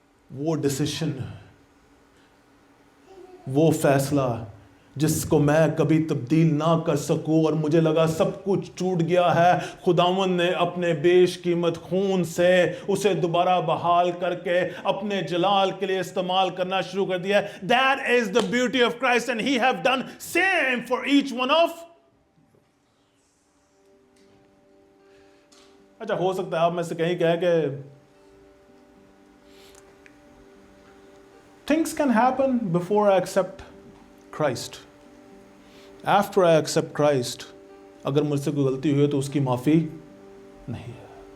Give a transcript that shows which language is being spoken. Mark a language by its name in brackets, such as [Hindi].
[Hindi] वो डिसीजन, वो फैसला जिसको मैं कभी तब्दील ना कर सकूं और मुझे लगा सब कुछ टूट गया है, खुदावंद ने अपने बेशकीमत खून से उसे दोबारा बहाल करके अपने जलाल के लिए इस्तेमाल करना शुरू कर दिया। [English] That is the beauty of Christ and he have done same for each one of। [Hindi] अच्छा, हो सकता है आप में से कहीं कहे कि [English] things can happen before I accept Christ, [Hindi] after I accept Christ, अगर मुझसे कोई गलती हुई है तो उसकी माफ़ी नहीं है।